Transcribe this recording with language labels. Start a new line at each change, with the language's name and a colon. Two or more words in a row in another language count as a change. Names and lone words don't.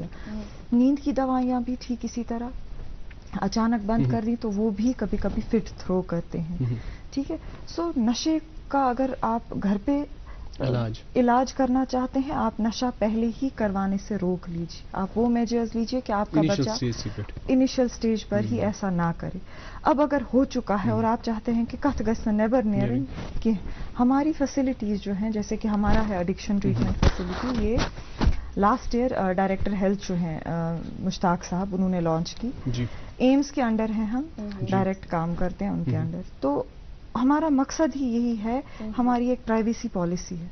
Hindi: नींद की दवाइयां भी ठीक इसी तरह अचानक बंद कर दी तो वो भी कभी कभी
English: fit throw
Hindi: करते हैं। ठीक है। सो नशे का अगर आप घर पे इलाज करना चाहते हैं, आप नशा पहले ही करवाने से रोक लीजिए। आप वो मेजर्स लीजिए कि आपका बच्चा इनिशियल स्टेज पर ही ऐसा ना करे। अब अगर हो चुका है और आप चाहते हैं कि
Kashmiri: कथ गसन नेबर नियरिंग,
Hindi: कि हमारी फैसिलिटीज जो हैं, जैसे कि हमारा है
English: addiction treatment facility,
Hindi: ये
English: last year director health
Hindi: जो हैं मुश्ताक साहब, उन्होंने लॉन्च की। एम्स के अंडर हैं हम, डायरेक्ट काम करते हैं उनके अंडर। तो हमारा मकसद ही यही है, हमारी एक
English: privacy policy
Hindi: है।